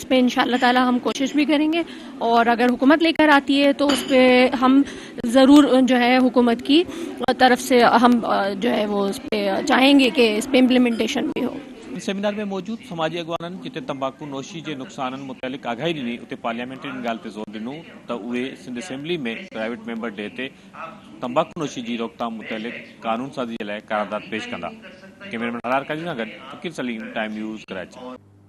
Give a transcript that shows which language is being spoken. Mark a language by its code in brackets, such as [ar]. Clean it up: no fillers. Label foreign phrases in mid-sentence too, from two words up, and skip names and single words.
[ur] اس پہ [ar] انشاءاللہ تعالی [ur] ہم کوشش بھی کریں گے, اور اگر حکومت لے کر آتی ہے تو اس پہ ہم ضرور جو ہے حکومت کی طرف سے ہم جو ہے وہ اس پہ چاہیں گے کہ اس پہ امپلیمنٹیشن بھی ہو. [sd] سیمینار میں موجود سماجی اگوانن جتے تمباکو نوشی کے نقصانن متعلق آگاہی ڈنی اتنے پارلیامنٹرین ॻाल्हि ते ज़ोर ॾिनो त उहे सिंध असेंबली में [en] private member day [sd] ते तंबाकू नोशी जी रोकथाम मुतलिक़ कानून साज़ी जे लाइ क़रारदाद पेश कंदा. कैमरामैन हरार काजी सां गॾु फ़कीर सलीम, टाइम न्यूज़, कराची.